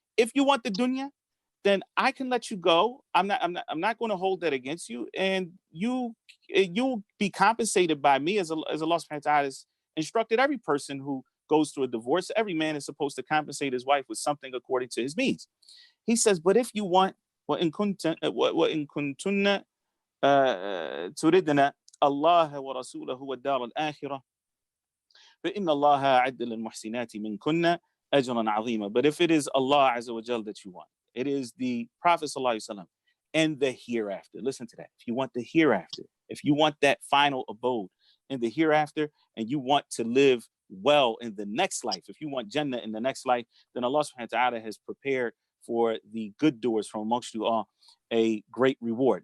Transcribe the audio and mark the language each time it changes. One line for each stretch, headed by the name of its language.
English: If you want the dunya, then I can let you go. I'm not going to hold that against you, and you'll be compensated by me, as Allah subhanahu wa ta'ala has instructed every person who goes through a divorce, every man is supposed to compensate his wife with something according to his means. He says, but if you want,
Arabic: وَإِن كُنتُنَّ تُرِدْنَ اللَّهَ وَرَسُولَهُ وَالدَّارَ الْآخِرَةَ فَإِنَّ اللَّهَ أَعَدَّ لِلْمُحْسِنَاتِ مِنْكُنَّ أَجْرًا عَظِيمًا.
English: But if it is Allah Azza wa Jal that you want, it is the Prophet Sallallahu Alaihi Wasallam and the hereafter. Listen to that. If you want the hereafter, if you want that final abode in the hereafter, and you want to live well in the next life, if you want Jannah in the next life, then Allah Subhanahu wa Ta'ala has prepared for the good doers from amongst you all a great reward.